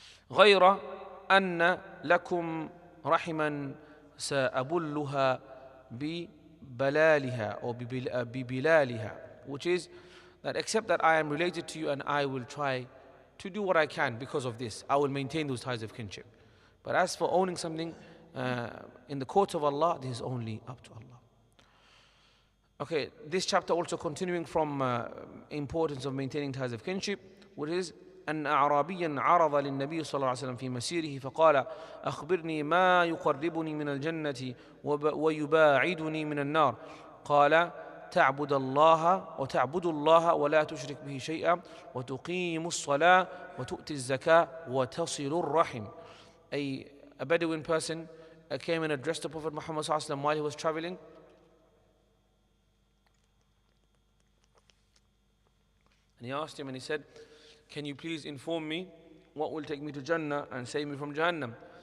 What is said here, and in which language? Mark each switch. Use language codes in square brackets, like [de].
[ar] غَيْرَ أَنَّ لَكُمْ رَحِمًا سَأَبُلُّهَا بِبَلَالِهَا [en] or [ar] بِبِلَالِهَا, [en] which is that except that I am related to you and I will try to do what I can because of this. I will maintain those ties of kinship. But as for owning something in the court of Allah, this is only up to Allah. Okay, this chapter also continuing from importance of maintaining ties of kinship, which is [ar] أن أعرابيا عرض للنبي صلى الله عليه وسلم في مسيره فقال أخبرني ما يقربني من الجنة ويباعدني من النار قال تعبد الله ولا تشرك به شيئا وتقيم الصلاة وتؤتي الزكاة وتصل الرحم. [en] A Bedouin person came and addressed the Prophet Muhammad صلى الله عليه وسلم while he was traveling. And he asked him and he said, can you please inform me what will take me to Jannah and save me from Jahannam?